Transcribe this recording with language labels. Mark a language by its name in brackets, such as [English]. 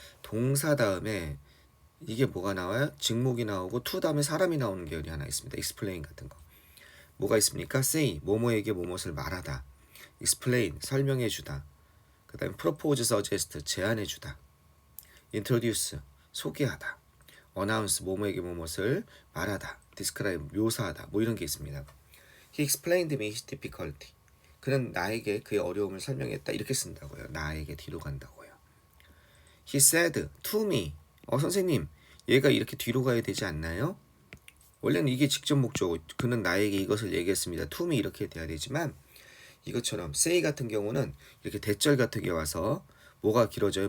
[Korean] 동사 다음에 이게 뭐가 나와요? 직목이 나오고 to 다음에 사람이 나오는 계열이 하나 있습니다. explain 같은 거. 뭐가 있습니까? say, 뭐뭐에게 뭐뭇을 말하다. explain, 설명해주다. 그 다음에 propose, suggest, 제안해주다. introduce, 소개하다. announce, 뭐뭐에게 뭐뭇을 말하다. describe, 묘사하다. 뭐 이런 게 있습니다. [English] He explained me his difficulty. [Korean] 그는 나에게 그의 어려움을 설명했다. 이렇게 쓴다고요. 나에게 뒤로 간다고요. [English] He said to me. [Korean] 선생님, 얘가 이렇게 뒤로 가야 되지 않나요? 원래는 이게 직접 목적. 그는 나에게 이것을 얘기했습니다. to me 이렇게 돼야 되지만 이것처럼 say 같은 경우는 이렇게 대절 같은 게 와서 뭐가 길어져요?